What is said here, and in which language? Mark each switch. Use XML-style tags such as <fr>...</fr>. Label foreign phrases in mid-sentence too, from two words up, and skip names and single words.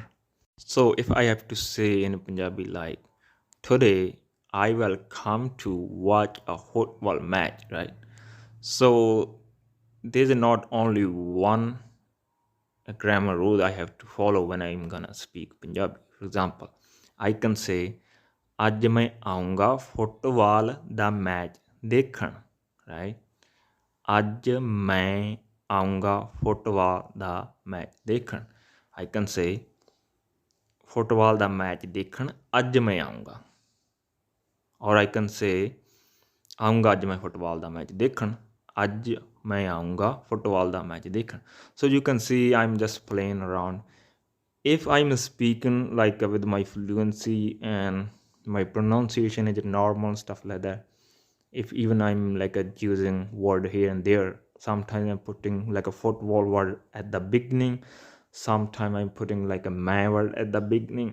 <en>So if I have to say in Punjabi like today I will come to watch a football match, right? So there's not only one grammar rule I have to follow when I'm gonna speak Punjabi. For example, I can say</en> <pa>ਅੱਜ मैं ਆਊਂਗਾ ਫੁੱਟਬਾਲ ਦਾ ਮੈਚ ਦੇਖਣ, right? ਅੱਜ ਮੈਂ ਆਊਂਗਾ ਫੁੱਟਬਾਲ ਦਾ ਮੈਚ ਦੇਖਣ.</pa> <en>I can say</en> <pa>ਫੁੱਟਬਾਲ ਦਾ ਮੈਚ ਦੇਖਣ ਅੱਜ ਮੈਂ ਆਊਂਗਾ.</pa> <en>Or I can say</en> <pa>ਆਊਂਗਾ ਅੱਜ ਮੈਂ ਫੁੱਟਬਾਲ ਦਾ ਮੈਚ ਦੇਖਣ ਅੱਜ ਮੈਂ ਆਊਂਗਾ ਫੁੱਟਬਾਲ ਦਾ ਮੈਚ ਦੇਖਣ.</pa> <en>So you can see I'm just playing around. If I'm speaking like with my fluency and my pronunciation is normal, stuff like that, if even I'm like using word here and there, sometimes I'm putting like a football word at the beginning, sometimes I'm putting like a man word at the beginning.</en>